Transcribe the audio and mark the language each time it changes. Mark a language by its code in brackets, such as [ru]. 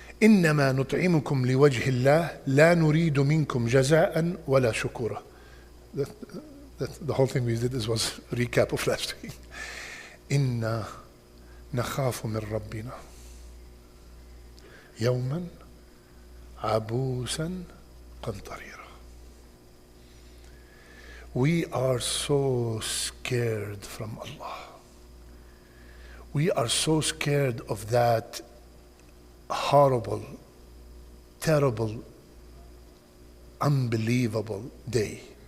[ar] إنما نطعمكم لوجه الله لا نريد منكم جزاء ولا شكورا. [en] The whole thing we did was a recap of last week. [ar] إنا نخاف من ربنا يوما عبوسا قمطريرا. [en] We are so scared from Allah. We are so scared of that horrible, terrible, unbelievable day.